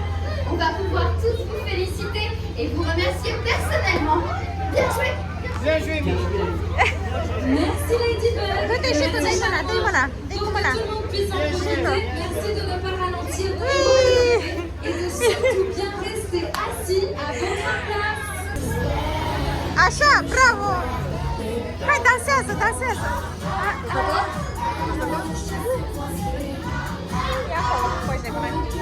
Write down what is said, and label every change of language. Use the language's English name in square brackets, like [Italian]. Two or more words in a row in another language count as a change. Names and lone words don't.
[French] On va pouvoir tous vous féliciter et vous remercier personnellement. Bien joué. Bien joué, Merci Ladybug. Tout est chez toi, c'est là, dis-moi là. Pour que tout le monde puisse en profiter, merci de ne pas ralentir et de surtout bien rester assis à votre place. [Romanian] Așa, bravo! Hai, dansează, dansează! Ia acolo, păi de mine.